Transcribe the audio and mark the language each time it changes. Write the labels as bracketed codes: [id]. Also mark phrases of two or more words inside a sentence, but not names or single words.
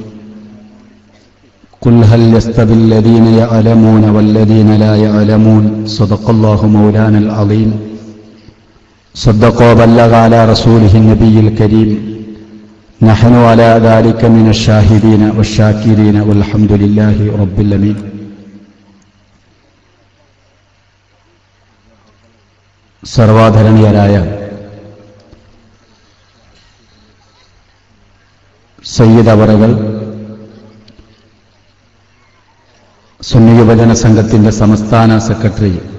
[ar] قل هل يستوي الذين يعلمون والذين لا يعلمون. صدق الله مولانا العظيم. صدق وبلغ على رسوله النبي الكريم. نحن على ذلك من الشاهدين والشاكرين والحمد لله رب العالمين. [ml] സർവാധരണീയരായ സയ്യിദ് അവറുകൾ, സുന്നി യുവജന സംഘത്തിന്റെ സംസ്ഥാന സെക്രട്ടറി,